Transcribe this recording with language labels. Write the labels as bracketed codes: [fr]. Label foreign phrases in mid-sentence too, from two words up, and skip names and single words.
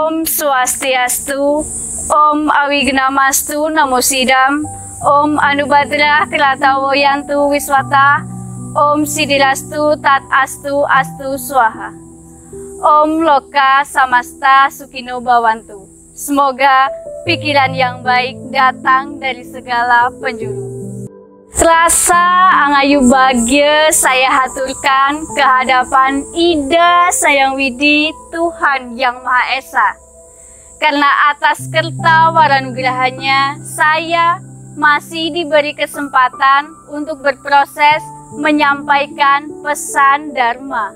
[sa] Swastiastu, Om Awignamastu Namo Sidam, Om Anubhadra Kratawoyantu Wiswata, Om Siddhirastu Tat Astu Astu Swaha. Om Loka Samasta Sukino Bhawantu. [id] Semoga pikiran yang baik datang dari segala penjuru. Selasa [ban] Angayu Bagya [id] saya haturkan kehadapan Ida Sayang Widi Tuhan Yang Maha Esa. Karena atas kerta waranugrahanya saya masih diberi kesempatan untuk berproses menyampaikan pesan Dharma.